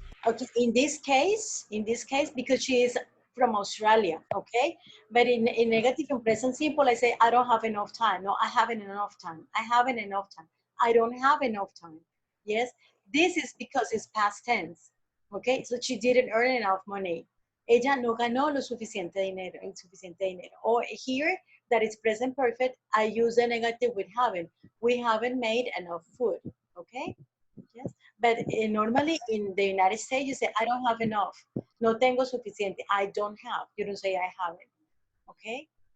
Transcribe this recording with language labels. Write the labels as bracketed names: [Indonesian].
[English] Okay, in this case, because she is from Australia, okay? But in negative and present simple, I say, I don't have enough time. No, I haven't enough time. I haven't enough time. I don't have enough time. Yes, this is because it's past tense, okay? So she didn't earn enough money. [Spanish] Ella no ganó lo suficiente dinero, el suficiente dinero. [English] Or here, that is present perfect, I use the negative with haven't. We haven't made enough food, okay? Yes, but normally in the United States, you say, I don't have enough. [Spanish] No tengo suficiente. [English] I don't have. You don't say I haven't. Okay?